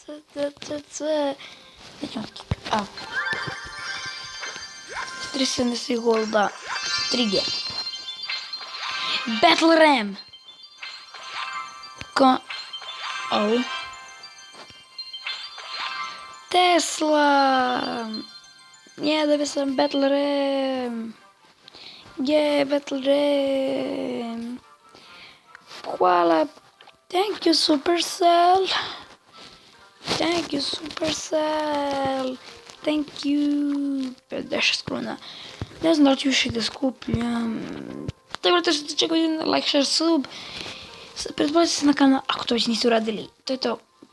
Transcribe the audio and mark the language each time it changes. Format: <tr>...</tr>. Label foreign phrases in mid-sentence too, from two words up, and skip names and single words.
<sr>Nećemo kikati, au. 370 golda, 3G. Battle Ram! Au. Tesla! Ja dobio sam Battle Ram! Battle Ram! Hvala!</sr> <en>Thank you</en> <sr>Supercell!</sr> <en>Thank you Supercell! Thank you! 50 kruna.</en> <sr>Ne znam da li ću više da skupljam. Tako da što čekaju</sr> <en>like, share, sub.</en> <sr>Pretplatite se na kanal ako to već niste uradili. To je to.</sr>